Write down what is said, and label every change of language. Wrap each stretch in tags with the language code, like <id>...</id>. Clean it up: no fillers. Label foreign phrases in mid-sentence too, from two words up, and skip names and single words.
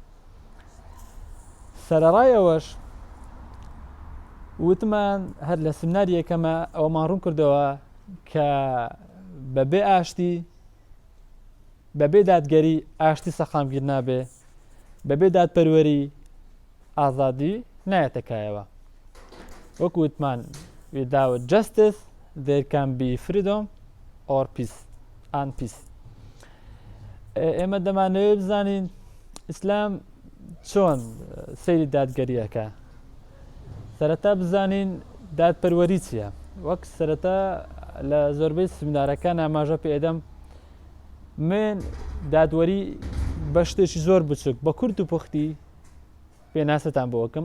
<ckb>سەرەڕایەوەش وتمان هەر لە سمیناری یەکەمە ئەوەمان ڕوون کردەوە کە بەبێ ئاشتی بەبێ دادگەری ئاشتی سەقامگیر نابێ، بەبێ دادپەروەری ئازادی نایەتەکایەوە. وەکو وتمان</ckb> <en>without justice there can be freedom or peace and peace.</en> <ckb>ئێمە دەمانەوێت بزانین ئیسلام چۆن سەیری دادگەریەکە. سەرەتا بزانین دادپەروەری چییە. وەک سەرەتا لە زۆربەی سمینارەکان ئاماژە پێدەم من دادوەری بە شتێکی زۆر بچووک بە کورت و پوختی پێناسەتان بۆکەم.</ckb>